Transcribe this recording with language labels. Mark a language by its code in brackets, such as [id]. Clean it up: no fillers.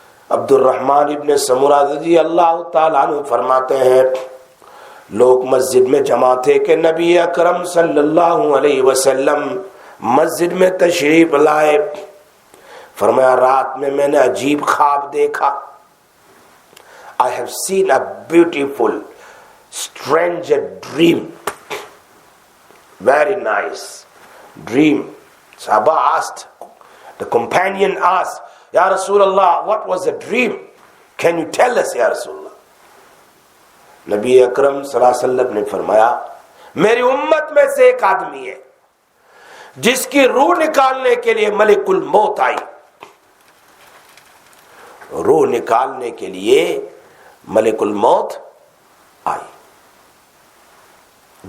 [ur] عبد الرحمن ابن سمرہ رضی اللہ تعالیٰ عنہ فرماتے ہیں لوگ مسجد میں جمع تھے کہ نبی اکرم صلی اللہ علیہ وسلم مسجد میں تشریف لائے. فرمایا رات میں نے عجیب خواب دیکھا. [en] I have seen a beautiful strange dream. Very nice dream. Sahaba asked, the companion asked, Ya Rasulullah, what was the dream? Can you tell us, Ya Rasulullah? [ur] نبی اکرم صلی اللہ علیہ وسلم نے فرمایا میری امت میں سے ایک آدمی ہے جس کی روح نکالنے کے لیے ملک الموت آئی. روح نکالنے کے لیے ملک الموت آئی.